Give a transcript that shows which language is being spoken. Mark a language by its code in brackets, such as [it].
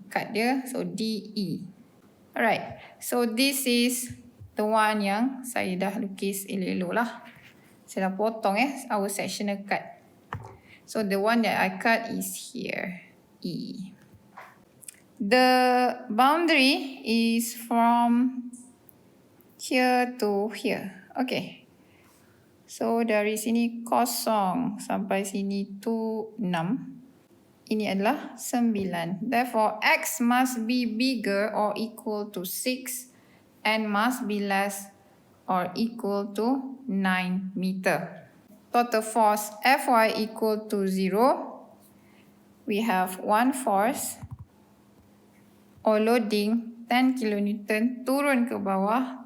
[en] Cut dia, so DE. Alright, so this is the one [ms] yang saya dah lukis elok-elok lah. Saya dah potong [en] our sectional cut. So the one that I cut is here, E. The boundary is from here to here. Okay. [ms] So dari sini kosong sampai sini tu 6. Ini adalah 9. [en] Therefore, X must be bigger or equal to 6 and must be less or equal to 9 meter. Total force Fy equal to 0. We have one force or loading 10 kilonewton [ms] turun ke bawah.